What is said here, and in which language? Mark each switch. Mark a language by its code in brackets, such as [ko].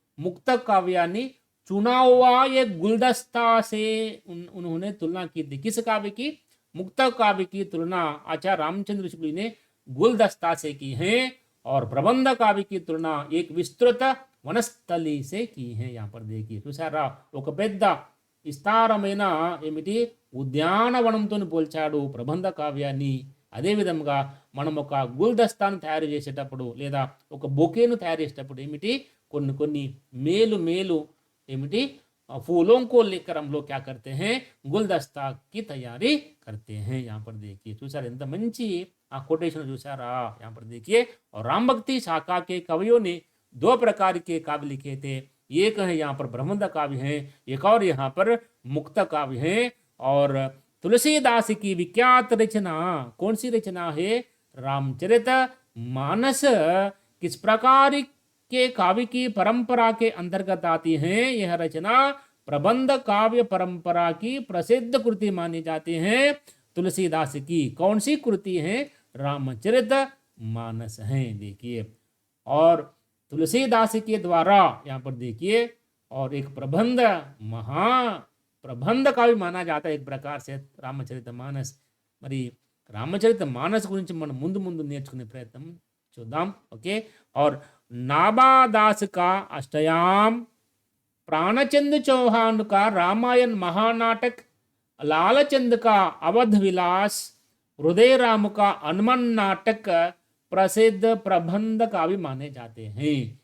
[te] ముక్త కావ్యాన్ని [hi] चुना हुआ एक गुलदस्ता से उन्होंने तुलना की थी। किस काव्य की? मुक्त काव्य की तुलना आचार्य रामचंद्र शुक्ल ने गुलदस्ता से की है और प्रबंध काव्य की तुलना एक विस्तृत वनस्थली से की है। यहाँ पर देखिए, [te] చూసారా? ఒక పెద్ద విస్తారమైన ఏమిటి ఉద్యానవనంతో పోల్చాడు ప్రబంధ కావ్యాన్ని. అదేవిధంగా మనం ఒక గుల్దస్తాను తయారు చేసేటప్పుడు లేదా ఒక బొకేను తయారు చేసేటప్పుడు ఏమిటి కొన్ని కొన్ని మేలు ఏమిటి [hi] फूलों को लेकर हम लोग क्या करते हैं? गुलदस्ता की तैयारी करते हैं. यहाँ पर देखिए, [te] చూసారా ఎంత మంచి ఆ कोटेशन చూసారా? [hi] यहाँ पर देखिए, और राम भक्ति शाखा के कवियों ने दो प्रकार के काव्य लिखे थे. एक है यहाँ पर प्रबंध काव्य है, एक और यहाँ पर मुक्त काव्य है. और तुलसीदास की विख्यात रचना कौन सी रचना है? रामचरित मानस किस प्रकार के काव्य की परंपरा के अंतर्गत आती है? यह रचना प्रबंध काव्य परंपरा की प्रसिद्ध कृति मानी जाती है. तुलसीदास की कौन सी कृति है? रामचरित मानस है। देखिए, और तुलसीदास के द्वारा यहाँ पर देखिए, और एक प्रबंध, महाप्रबंध का भी माना जाता है एक प्रकार से रामचरित मानस। [te] మరి రామచరిత మానస్ గురించి మనం ముందు ముందు నేర్చుకునే ప్రయత్నం చూద్దాం. ఓకే. [hi] और नाबादास का अष्टयाम, प्राणचंद चौहान का रामायण महानाटक, लालचंद का अवध विलास, हृदय राम का हनुमान नाटक प्रसिद्ध प्रबंध का भी माने जाते हैं.